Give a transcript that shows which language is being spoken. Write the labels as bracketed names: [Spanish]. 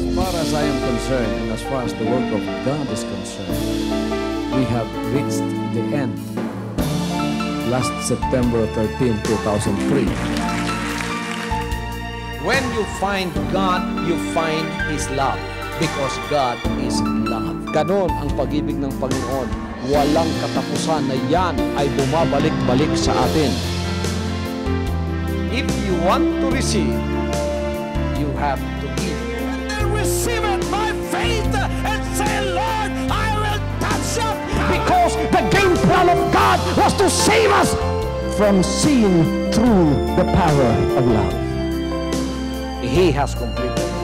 [English] As I am concerned, and as far as the work of God is concerned, we have reached the end. Last September 13, 2003. When you find God, you find His love. Because God is love. [Filipino] Ganon ang pag-ibig ng Panginoon. Walang katapusan na yan ay bumabalik-balik sa atin. [English] If you want to receive, you have to give. Receive it by faith and say, Lord, I will touch up. Because the game plan of God was to save us from seeing through the power of love. He has completed.